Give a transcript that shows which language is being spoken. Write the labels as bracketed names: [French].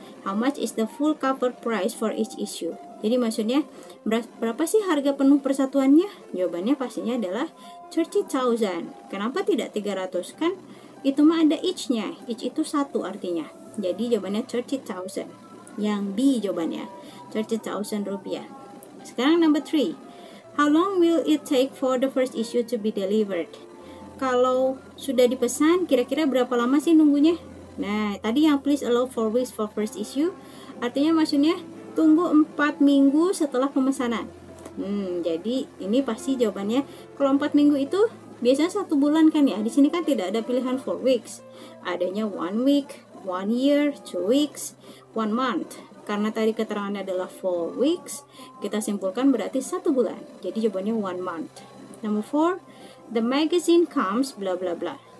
[English] How much is the full cover price for each issue? [Indonesian] Jadi maksudnya berapa sih harga penuh persatuannya? Jawabannya pastinya adalah 30,000. Kenapa tidak 300? Kan itu mah ada each-nya. Each itu 1 artinya. Jadi jawabannya 30,000. Yang B jawabannya 30,000 rupiah. Sekarang number 3. [English] How long will it take for the first issue to be delivered? [Indonesian] Kalau sudah dipesan, kira-kira berapa lama sih nunggunya? Nah, tadi yang [English] please allow 4 weeks for first issue, [Indonesian] artinya maksudnya tunggu 4 minggu setelah pemesanan. Jadi ini pasti jawabannya, kalau 4 minggu itu biasanya 1 bulan kan ya. Di sini kan tidak ada pilihan 4 weeks. Adanya 1 week, 1 year, 2 weeks, 1 month. Karena tadi keterangannya adalah 4 weeks, kita simpulkan berarti 1 bulan. Jadi jawabannya [English] 1 month. Number 4, the magazine comes bla bla bla.